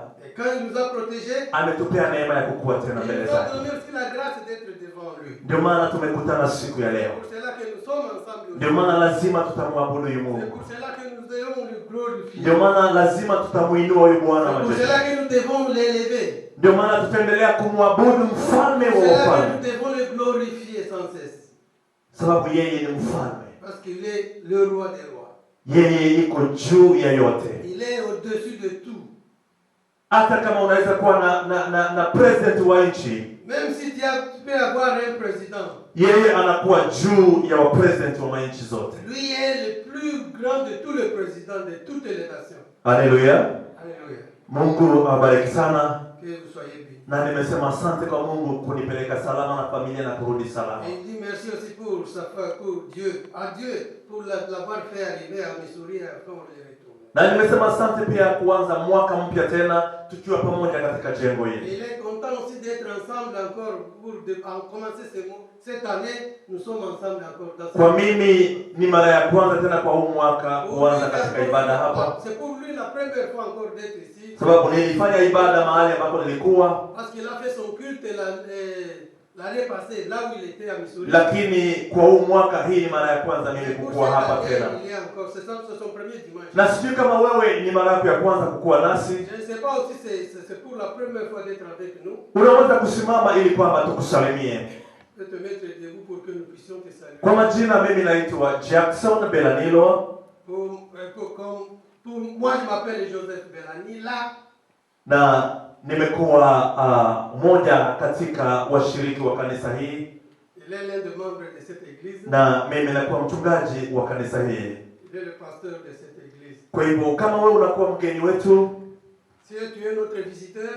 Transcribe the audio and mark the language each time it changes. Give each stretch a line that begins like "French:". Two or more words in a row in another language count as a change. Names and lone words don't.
French: Et quand il nous a protégés,
Swahili: ametupea neema ya kukua tena
French: il
Swahili: mbele
French: nous a
Swahili: zake.
French: donné aussi la grâce d'être devant lui.
Swahili: Ndio maana tumekutana siku ya
French: C'est
Swahili: leo.
French: pour cela que nous sommes ensemble
Swahili: Ndio
French: aujourd'hui.
Swahili: maana lazima tutamwabudu huyu
French: C'est
Swahili: Mungu.
French: pour cela que nous devons le glorifier.
Swahili: Ndio maana lazima tutamuinua huyu Bwana wa
French: C'est pour
Swahili: majeshi.
French: cela que nous devons l'élever.
Swahili: Ndio maana tutaendelea kumwabudu mfalme
French: C'est
Swahili: wa
French: pour cela que
Swahili: wafalme,
French: nous devons le glorifier sans cesse.
Swahili: sababu yeye ni mfalme.
French: Parce qu'il est le roi des rois.
Swahili: Yeye iko juu ya yote.
French: Il est au-dessus de tout.
Swahili: Hata kama unaweza kuwa na president wa nchi,
French: Même si tu peux avoir un président,
Swahili: yeye anakuwa juu ya wa president wa nchi zote.
French: lui est le plus grand de tous les présidents de toutes les nations.
Swahili: Haleluya.
French: Alléluia.
Swahili: Mungu awabariki sana.
French: Que vous soyez bénis.
Swahili: Na nimesema asante kwa Mungu kunipeleka salama na familia na kurudi salama.
French: Et il dit merci aussi pour Dieu, à Dieu, pour l'avoir fait arriver à Missouri quand on est retourné.
Swahili: Na nimesema asante pia kuanza mwaka mpya tena tukiwa pamoja katika jengo
French: Et
Swahili: hili.
French: il est content aussi d'être ensemble encore pour commencer cette année. Nous sommes ensemble encore dans
Swahili: Kwa mimi ni mara ya kwanza tena kwa huu mwaka kuanza katika ibada hapa,
French: C'est pour lui la première fois encore d'être ici.
Swahili: sababu nilifanya ibada mahali ambapo nilikuwa,
French: Parce qu'il a fait son culte l'année passée, là où il était à Missouri.
Swahili: lakini kwa huu mwaka hii ni mara ya kwanza mimi
French: Et pour
Swahili: kukua
French: cette
Swahili: hapa
French: année,
Swahili: tena.
French: il est encore, c'est son premier dimanche.
Swahili: Na sijui kama wewe ni mara yako ya kwanza kukua nasi,
French: Je ne sais pas aussi, c'est pour la première fois d'être avec nous.
Swahili: unaweza kusimama ili kwamba tukusalimie.
French: Je peux te mettre debout pour que nous puissions te saluer.
Swahili: Kwa majina mimi naitwa Jackson Belanilo
French: Pour moi, je m'appelle Joseph Belani. Là,
Swahili: na nimekuwa moja katika washiriki wa kanisa hii,
French: il est l'un des membres de cette église.
Swahili: na mimi nakuwa mchungaji wa kanisa hii.
French: Il est le pasteur de cette église.
Swahili: Kwa hivyo kama wewe unakuwa mgeni wetu
French: Si tu es notre visiteur,